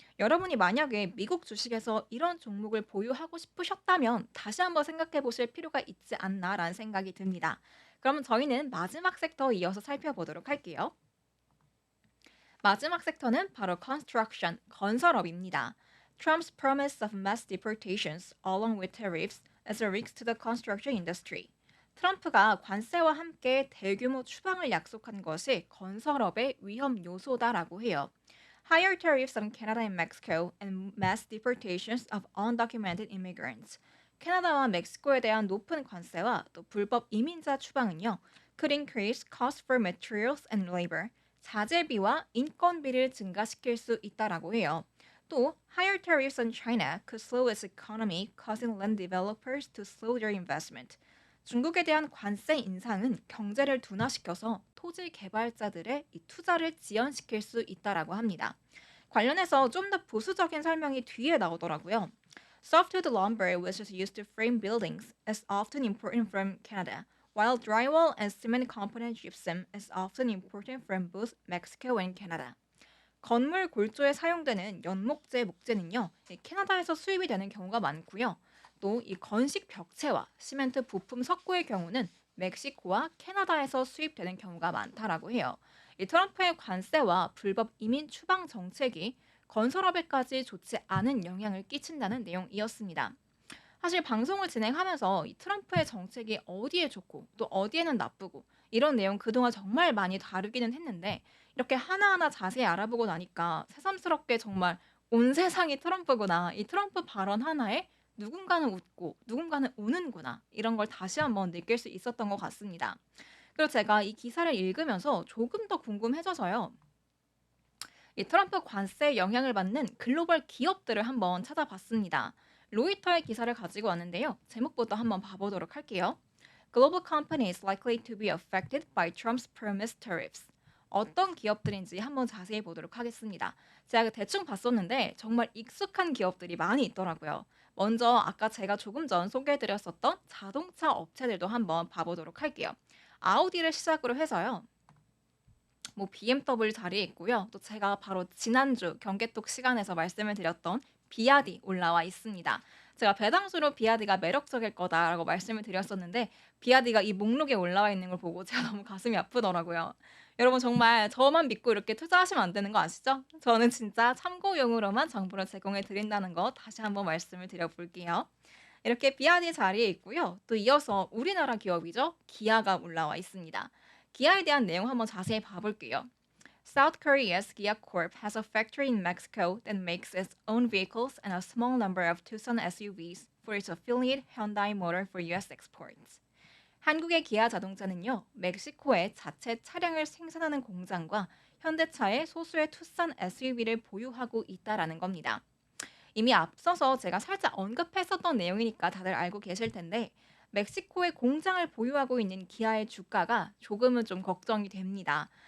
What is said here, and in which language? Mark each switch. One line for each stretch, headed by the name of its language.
Korean: 여러분이 만약에 미국 주식에서 이런 종목을 보유하고 싶으셨다면 다시 한번 생각해 보실 필요가 있지 않나라는 생각이 듭니다. 그러면 저희는 마지막 섹터 이어서 살펴보도록 할게요. 마지막 섹터는 바로 construction, 건설업입니다.
English: Trump's promise of mass deportations along with tariffs as a risk to the construction industry.
Korean: 트럼프가 관세와 함께 대규모 추방을 약속한 것이 건설업의 위험 요소다라고 해요.
English: Higher tariffs on Canada and Mexico and mass deportations of undocumented immigrants.
Korean: 캐나다와 멕시코에 대한 높은 관세와 또 불법 이민자 추방은요.
English: could increase costs for materials and labor.
Korean: 자재비와 인건비를 증가시킬 수 있다라고 해요. 또
English: higher tariffs on China could slow its economy, causing land developers to slow their investment.
Korean: 중국에 대한 관세 인상은 경제를 둔화시켜서 토지 개발자들의 이 투자를 지연시킬 수 있다라고 합니다. 관련해서 좀 더 보수적인 설명이 뒤에 나오더라고요.
English: Softwood lumber, which is used to frame buildings, is often imported from Canada, while drywall and cement component gypsum is often imported from both Mexico and Canada.
Korean: 건물 골조에 사용되는 연목재 목재는요, 캐나다에서 수입이 되는 경우가 많고요. 또 이 건식 벽체와 시멘트 부품 석고의 경우는 멕시코와 캐나다에서 수입되는 경우가 많다라고 해요. 이 트럼프의 관세와 불법 이민 추방 정책이 건설업에까지 좋지 않은 영향을 끼친다는 내용이었습니다. 사실 방송을 진행하면서 이 트럼프의 정책이 어디에 좋고 또 어디에는 나쁘고 이런 내용 그동안 정말 많이 다루기는 했는데 이렇게 하나하나 자세히 알아보고 나니까 새삼스럽게 정말 온 세상이 트럼프구나. 이 트럼프 발언 하나에 누군가는 웃고 누군가는 우는구나. 이런 걸 다시 한번 느낄 수 있었던 것 같습니다. 그리고 제가 이 기사를 읽으면서 조금 더 궁금해져서요. 이 트럼프 관세에 영향을 받는 글로벌 기업들을 한번 찾아봤습니다. 로이터의 기사를 가지고 왔는데요. 제목부터 한번 봐보도록 할게요.
English: Global companies likely to be affected by Trump's promised tariffs.
Korean: 어떤 기업들인지 한번 자세히 보도록 하겠습니다. 제가 대충 봤었는데 정말 익숙한 기업들이 많이 있더라고요. 먼저 아까 제가 조금 전 소개해드렸었던 자동차 업체들도 한번 봐보도록 할게요. 아우디를 시작으로 해서요. 뭐 BMW 자리에 있고요. 또 제가 바로 지난주 경개톡 시간에서 말씀을 드렸던 비아디 올라와 있습니다. 제가 배당주로 비아디가 매력적일 거다라고 말씀을 드렸었는데 비아디가 이 목록에 올라와 있는 걸 보고 제가 너무 가슴이 아프더라고요. 여러분 정말 저만 믿고 이렇게 투자하시면 안 되는 거 아시죠? 저는 진짜 참고용으로만 정보를 제공해 드린다는 거 다시 한번 말씀을 드려볼게요. 이렇게 비아디 자리에 있고요. 또 이어서 우리나라 기업이죠. 기아가 올라와 있습니다. 기아에 대한 내용 한번 자세히 봐볼게요.
English: South Korea's Kia Corp has a factory in Mexico that makes its own vehicles and a small number of Tucson SUVs for its affiliate Hyundai Motor for U.S. exports.
Korean: 한국의 기아 자동차는요, 멕시코에 자체 차량을 생산하는 공장과 현대차의 소수의 투싼 SUV를 보유하고 있다라는 겁니다. 이미 앞서서 제가 살짝 언급했었던 내용이니까 다들 알고 계실 텐데 멕시코에 공장을 보유하고 있는 기아의 주가가 조금은 좀 걱정이 됩니다.